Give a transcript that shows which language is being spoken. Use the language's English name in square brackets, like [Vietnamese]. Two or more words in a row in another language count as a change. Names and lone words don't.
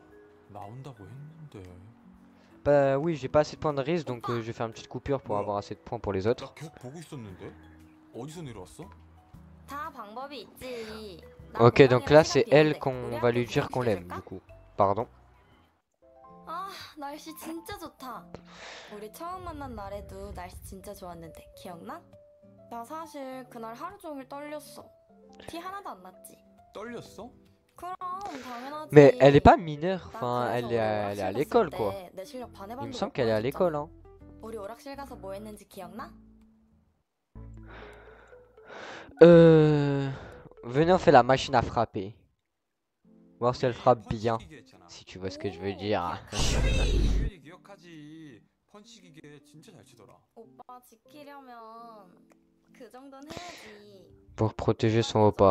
[French] Bah oui, j'ai pas assez de points de risque, donc je vais faire une petite coupure pour avoir assez de points pour les autres. Ok, donc là c'est elle qu'on va lui dire qu'on l'aime, du coup. Pardon. [Korean] 날씨 진짜 좋다. 우리 처음 만난 날에도 날씨 진짜 좋았는데 기억나? 나 사실 그날 하루 종일 떨렸어. 티 하나도 안 났지. 떨렸어? 그럼 당연하지. [French] Mais elle est pas mineure, enfin elle est à l'école quoi. Il me semble qu'elle est à l'école hein. [Korean] 우리 오락실 가서 뭐 했는지 기억나? [French] Venez on fait la machine à frapper. Voir si elle frappe bien. Si tu vois ce que je veux dire. Pour protéger son repas.